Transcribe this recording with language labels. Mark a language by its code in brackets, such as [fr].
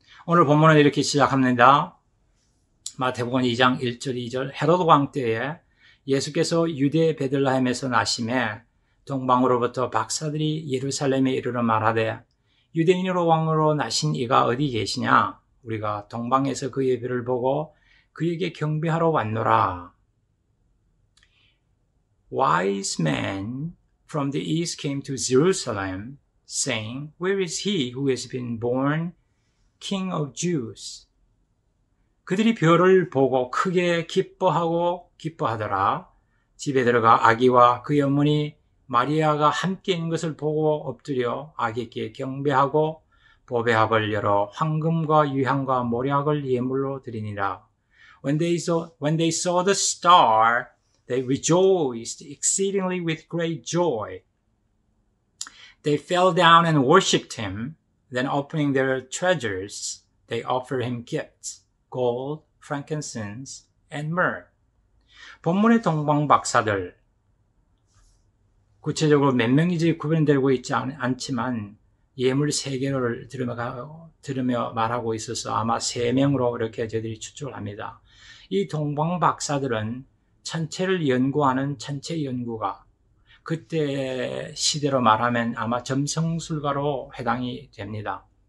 [ko] 오늘 본문은 이렇게 시작합니다. 마태복음 2장 1절 2절 헤로드 왕 때에 예수께서 유대 베들레헴에서 나심에 동방으로부터 박사들이 예루살렘에 이르러 말하되 유대인으로 왕으로 나신 이가 어디 계시냐? 우리가 동방에서 그의 별을 보고 그에게 경배하러 왔노라. [en] Wise men from the east came to Jerusalem, saying, Where is he who has been born King of Jews? [ko] 그들이 별을 보고 크게 기뻐하더라. 집에 들어가 아기와 그의 어머니 마리아가 함께 있는 것을 보고 엎드려 아기께 경배하고 보배합을 열어 황금과 유향과 모략을 예물로 드리니라. [en] When they saw the star, they rejoiced exceedingly with great joy. They fell down and worshipped him. Then opening their treasures, they offered him gifts, gold, frankincense, and myrrh. [ko] 본문의 동방 박사들, 구체적으로 몇 명인지 구분되고 있지 않지만 예물 3개를 들으며 말하고 있어서 아마 3명으로 이렇게 저희들이 추측을 합니다. 이 동방 박사들은 천체를 연구하는 천체 연구가, 그때 시대로 말하면 아마 점성술가로 해당이 됩니다.